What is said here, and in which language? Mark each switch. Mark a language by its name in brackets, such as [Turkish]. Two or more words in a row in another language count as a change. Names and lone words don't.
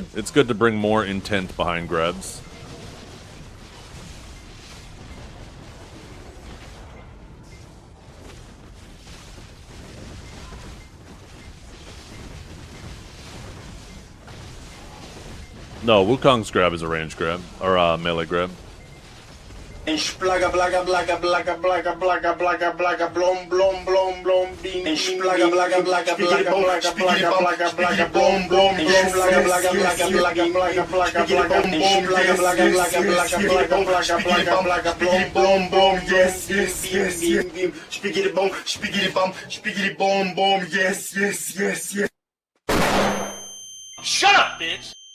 [English] It's good to bring more intent behind grabs. No, Wukong's grab is a range grab, or a melee grab. And splaga blaga blaga blaga blaga blaga blaga blaga blom blom blom blom beam and splaga blaga blaga blaga blaga blaga blaga blaga blom blom and splaga blaga blaga blaga blaga blaga blaga and splaga blaga blaga blaga blaga blaga blaga blaga blom blom blom yes yes yes yes spiggity bomb bomb yes yes yes yes. Shut up, bitch!